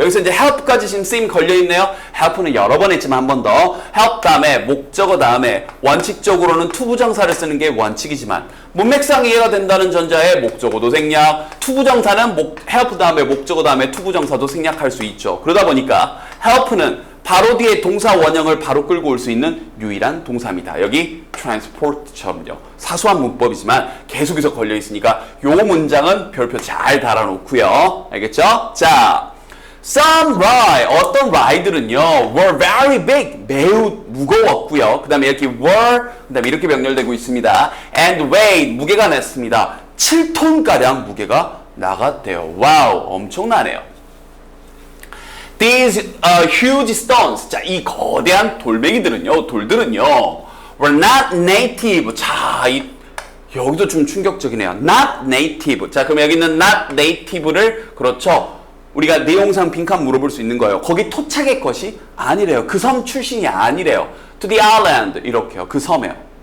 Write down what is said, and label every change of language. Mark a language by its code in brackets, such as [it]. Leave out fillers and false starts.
[ko] 여기서 이제 help까지 지금 쓰임 걸려 있네요. help는 여러 번 했지만 한 번 더 help 다음에 목적어 다음에 원칙적으로는 투부정사를 쓰는 게 원칙이지만 문맥상 이해가 된다는 전자에 목적어도 생략, 투부정사는 help 다음에 목적어 다음에 투부정사도 생략할 수 있죠. 그러다 보니까 help는 바로 뒤에 동사 원형을 바로 끌고 올 수 있는 유일한 동사입니다. 여기 transport처럼요. 사소한 문법이지만 계속해서 걸려 있으니까 요 문장은 별표 잘 달아놓고요. 알겠죠? 자, [en] Some ride, [ko] 어떤 ride들은요, [en] were very big, [ko] 매우 무거웠고요. 그 다음에 이렇게 were, 그 다음에 이렇게 병렬되고 있습니다. [en] And weighed, [ko] 무게가 냈습니다. 7톤가량 무게가 나갔대요. 와우, 엄청나네요. [en] These huge stones, 자, [ko] 이 거대한 돌멩이들은요, 돌들은요, [en] were not native. [ko] 자, 여기도 좀 충격적이네요. [en] Not native. [ko] 자, 그럼 여기 있는 [en] not native [ko] 를, 그렇죠. 우리가 내용상 빈칸 물어볼 수 있는 거예요. 거기 토착의 것이 아니래요. 그 섬 출신이 아니래요. [en] To the island. [ko] 이렇게요. 그 섬에요.